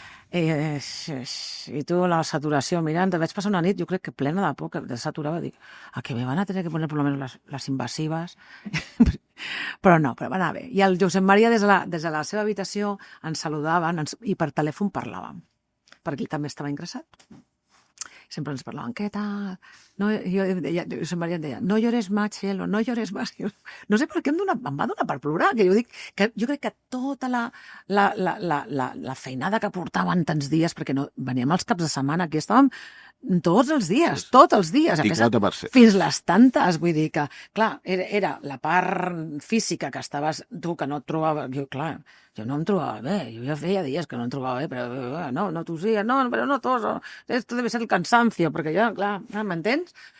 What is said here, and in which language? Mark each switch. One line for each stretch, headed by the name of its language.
Catalan: I tu la saturació mirant, vaig passar una nit jo crec que plena de por, que saturava, dic, que
Spanish: me van a tener que poner por lo menos
Catalan: les invasives però no, però va anar bé, i el Josep Maria des de la seva habitació ens saludaven i per telèfon parlàvem perquè ell també estava ingressat, sempre ens parlaven, què tal? No, Josep Maria em deia,
Spanish: no llores más, cielo, no llores más.
Catalan: No sé per què em va donar per plorar, que jo dic, que jo crec que tota la feinada que portaven tants dies, perquè no, veníem els caps de setmana, aquí estàvem tots els dies, fins les tantes, vull dir que, clar, era la part física que estaves, tu que no et trobava, jo no em trobava bé, jo ja feia dies que no em trobava bé, però no tossia, no, però no tos,
Spanish: esto debe ser el cansancio,
Catalan: perquè jo, clar, m'entens?